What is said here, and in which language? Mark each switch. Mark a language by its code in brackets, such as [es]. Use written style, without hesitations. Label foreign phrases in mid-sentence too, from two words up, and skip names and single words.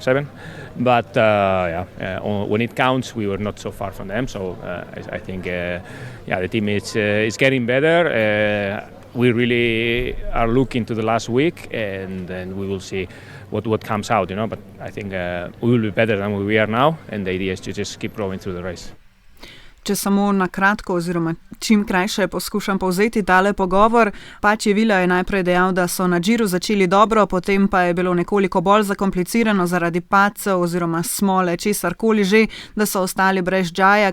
[en] But when it counts, we were not so far from them. So I think the team is getting better. We really are looking to the last week, and then we will see what comes out, But I think we will be better than we are now, and the idea is to just keep growing through the race. [sl] Če samo na kratko oziroma čim krajše poskušam povzeti tale pogovor. Pači Vila je najprej dejal, da so na Giru začeli dobro, potem pa je bilo nekoliko bolj zakomplicirano zaradi padcev oziroma smole, česarkoli že, da so ostali brez Džaja.